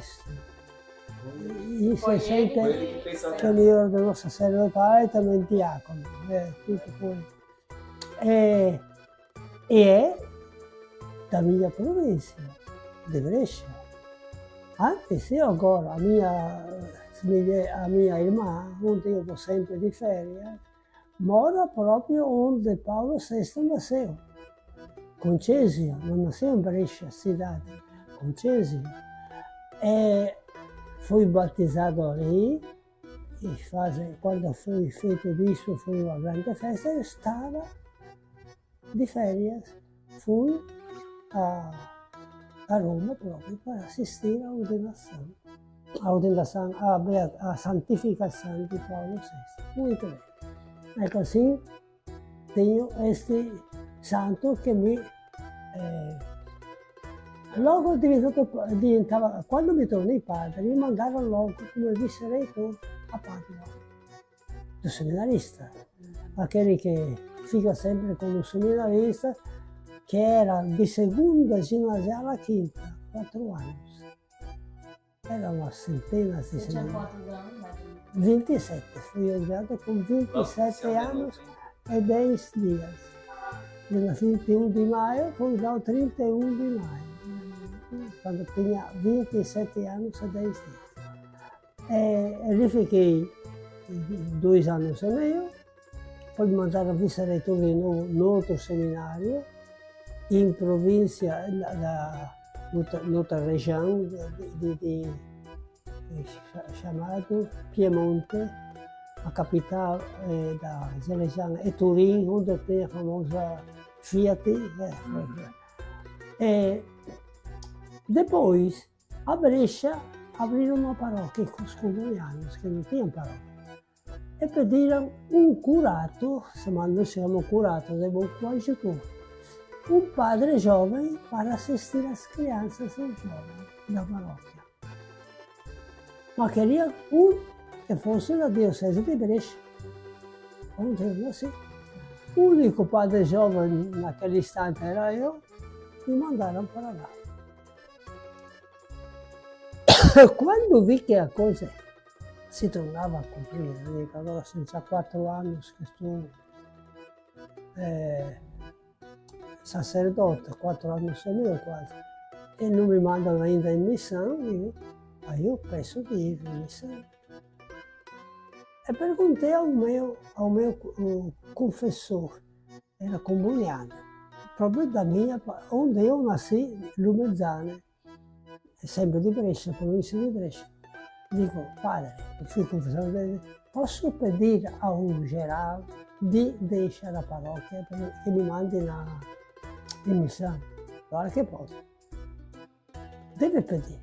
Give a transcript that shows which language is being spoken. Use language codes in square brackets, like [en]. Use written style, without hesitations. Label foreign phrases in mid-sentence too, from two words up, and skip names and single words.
[it] In 60 che mi ordinò sacerdotale e também diacono, tutto poi. [pt] E è da mia provincia, di Brescia. Anche se agora a minha irmã, onde eu vou sempre de férias, mora proprio onde Paolo VI nasceu. Concesio, non nasceu in Brescia, cidade, Concesio. E fui batizzato lì, quando fui feito bispo, fui a uma grande festa e [it] stava di [pt] férias. Fui a Roma [it] proprio per assistere [pt] a santificação de Paulo VI. Muito bem. [it] Ecco, [pt] assim, tenho este santo [it] che logo diventava, quando mi tornai padre, mi mandarono logo come vice-reitor a Padova, do seminarista. Aquele che [pt] fica sempre [it] con un seminarista, che era di seconda ginasiale a quinta, 4 anni. [pt] Era uma centena di seminaristas. 27, fui ordenato con 27 anni e 10 dias. Nel 21 di maio, fui dal 31 di maio, quando tinha 27 anni e 10 dias. [it] E lì fiquei 2 anni e meio, poi mi mandarono a vice-reitor di nuovo in altro seminario, in provincia, nella regione chiamato Piemonte, a capitale da Zelejan e Turin, [pt] onde tem a famosa Fiat. E depois, a Brescia, abriram uma paróquia com os comunianos, que não tinham paróquia. E pediram um curato, nós chamamos curato, de bom coadjutor, um padre jovem para assistir as crianças e os jovens da paróquia. Mas queria que fosse da diocese de Brescia, onde eu nasci. O único padre jovem naquele instante era eu, me mandaram para lá. Quando vi que a coisa [it] si tornava a comprire, dico, allora sono già 4 anni che sto sacerdote, 4 anni e quasi, e non mi mandano ainda in missione, io penso di ir in missione. [pt] E perguntei ao meu confessor, era comuniano, proprio da minha, onde eu nasci, Lumezzane, sempre di Brescia, provincia di Brescia. [it] Dico, padre, fui confessore, [pt] posso pedir a un geral di deixar a paróquia [it] che mi mandi in missione? Guarda che posso. Deve pedir.